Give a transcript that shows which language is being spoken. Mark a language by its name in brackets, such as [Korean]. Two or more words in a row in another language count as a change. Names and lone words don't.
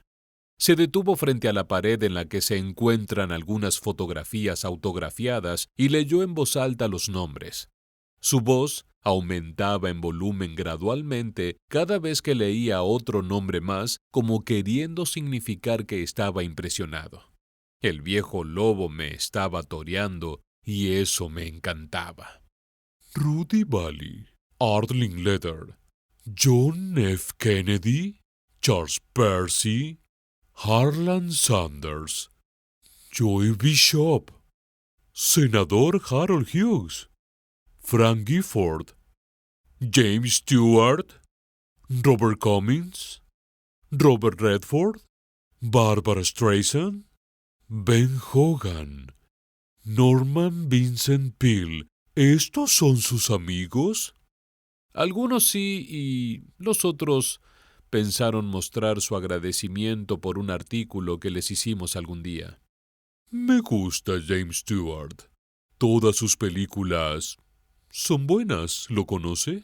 [Spanish] Se detuvo frente a la pared en la que se encuentran algunas fotografías autografiadas y leyó en voz alta los nombres. Su voz aumentaba en volumen gradualmente cada vez que leía otro nombre más, como queriendo significar que estaba impresionado. El viejo lobo me estaba toreando y eso me encantaba. Rudy Vallee, Art Linkletter, John F. Kennedy, Charles Percy, Harlan Sanders, Joy Bishop, Senador Harold Hughes, Frank Gifford, James Stewart, Robert Cummings, Robert Redford, Barbara Streisand, Ben Hogan, Norman Vincent Peale. ¿Estos son sus amigos? Algunos sí y los otros pensaron mostrar su agradecimiento por un artículo que les hicimos algún día. Me gusta James Stewart. Todas sus películas son buenas, ¿lo conoce?